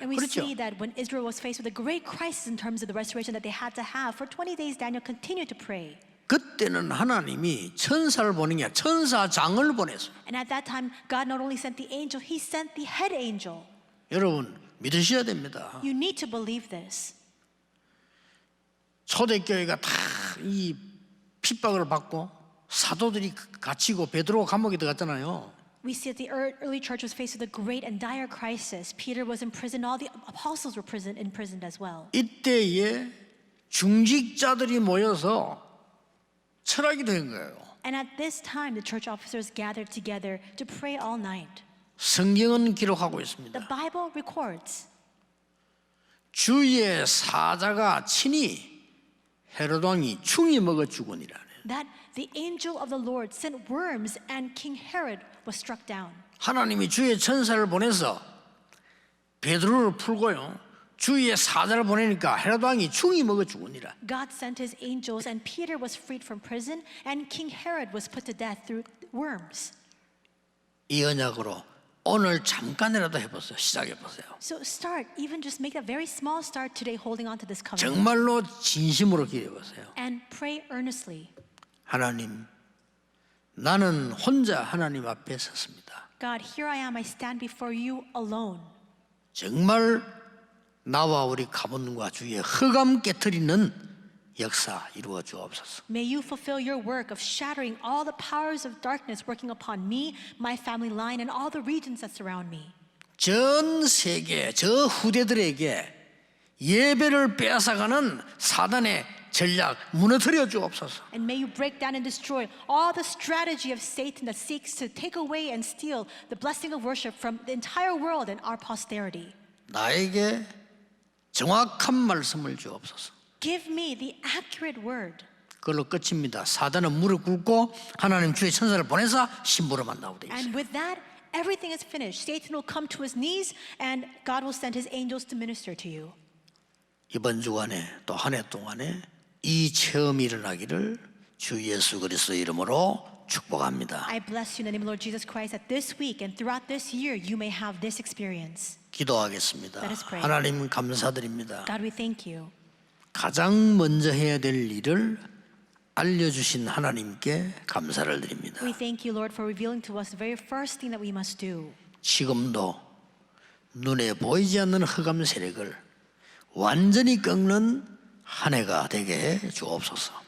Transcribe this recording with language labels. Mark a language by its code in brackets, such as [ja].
[en] And we [ko] 그렇죠? [en] see that when Israel was faced with a great crisis in terms of the restoration that they had to have, for 20 days Daniel continued to pray. [ko] 그때는 하나님이 천사를 보낸 게 아니라 천사장을 보냈어요. [en] And at that time, God not only sent the angel, he sent the head angel. [ko] 여러분 믿으셔야 됩니다. [en] You need to believe this. [ko] 초대교회가 다 이 핍박을 받고 사도들이 갇히고 베드로가 감옥에 들어갔잖아요. [en] We see that the early church was faced with a great and dire crisis. Peter was in prison. All the apostles were imprisoned as well. [ko] 이때에 중직자들이 모여서 철학기도 한 거예요. [en] And at this time, the church officers gathered together to pray all night. [ko] 성경은 기록하고 [en] The [ko] 있습니다. [en] Bible records [ko] 주의 사자가 친히 헤롯 왕이 충이 먹어 죽으니라. [en] that the angel of the Lord sent worms and King Herod was struck down. [ko] 하나님이 주의 천사를 보내서 베드로를 풀고요. 주의 사자를 보내니까 헤롯 왕이 충이 먹어 죽으니라. [en] God sent his angels and Peter was freed from prison and King Herod was put to death through worms. [ko] 이 언약으로 오늘 잠깐이라도 해보세요. 시작해보세요. [en] So start, even just make a very small start today holding on to this covenant [ko] 정말로 진심으로 기도해보세요. [en] and pray earnestly. [ko] 하나님, 나는 혼자 하나님 앞에 섰습니다. [en] God, here I am, I stand before you alone. [ko] 정말 나와 우리 가문과 주의 흑암 깨트리는 역사 이루어 주옵소서. [en] May you fulfill your work of shattering all the powers of darkness working upon me, my family line, and all the regions that surround me. [ko] 전 세계 저 후대들에게 예배를 빼앗아가는 사단의 전략 무너뜨려 주옵소서. [en] And may you break down and destroy all the strategy of Satan that seeks to take away and steal the blessing of worship from the entire world and our posterity. [ko] 나에게 정확한 말씀을 주옵소서. [en] Give me the accurate word. [ko] 그걸로 끝입니다. 사단은 무릎 꿇고 하나님 주의 천사를 보내서 심부름만 나오되 있어요. [en] And with that, everything is finished. Satan will come to his knees and God will send his angels to minister to you. [ko] 이번 주간에 또 한 해 동안에 이 체험이 일어나기를 주 예수 그리스도 이름으로 축복합니다. [en] I bless you in the name of Lord Jesus Christ that this week and throughout this year you may have this experience. [ko] 기도하겠습니다. [en] Let us pray. [ko] 하나님 감사드립니다. [en] God, we thank you. [ko] 가장 먼저 해야 될 일을 알려주신 하나님께 감사를 드립니다. [en] We thank you, Lord, for revealing to us the very first thing that we must do. [ko] 지금도 눈에 보이지 않는 흑암 세력을 완전히 꺾는 한 해가 되게 해 주옵소서.